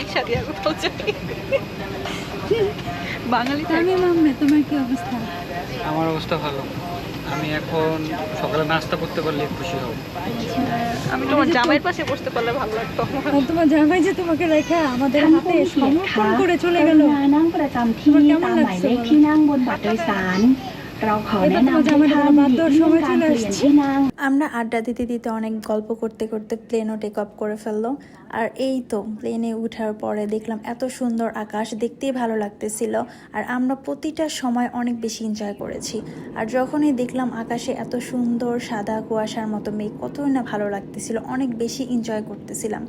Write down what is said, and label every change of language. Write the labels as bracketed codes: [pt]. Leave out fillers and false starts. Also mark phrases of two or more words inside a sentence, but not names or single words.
[bn] বাঙালি আমি মাম্মা, তোমার কি অবস্থা? আমার অবস্থা ভালো। আমি এখন সকালে নাস্তা করতে পারলে খুশি হব। আমি তোমার জামাইয়ের পাশে বসতে পারলে ভালো লাগতো। আর তোমার জামাই যে তোমাকে রেখে আমাদের হাতে সমর্পণ করে চলে গেল, [th] นั่งประจำที่ตามหมายเลขที่นั่งบนบัตรโดยสาร เราขอแนะนำให้ท่านหลีกเลี่ยงการเปลี่ยนที่นั่ง [bn] আমরা আড্ডা দিতে দিতে অনেক গল্প করতে করতে প্লেনও [en] take off [bn] করে ফেললো। আর এই তো প্লেনে ওঠার পরে দেখলাম এত সুন্দর আকাশ, দেখতেই ভালো লাগতেছিল। আর আমরা প্রতিটা সময় অনেক বেশি এনজয় করেছি। আর যখনই দেখলাম আকাশে এত সুন্দর সাদা কুয়াশার মতো মেঘ, কতই না ভালো লাগতেছিল, অনেক বেশি এনজয় করতেছিলাম।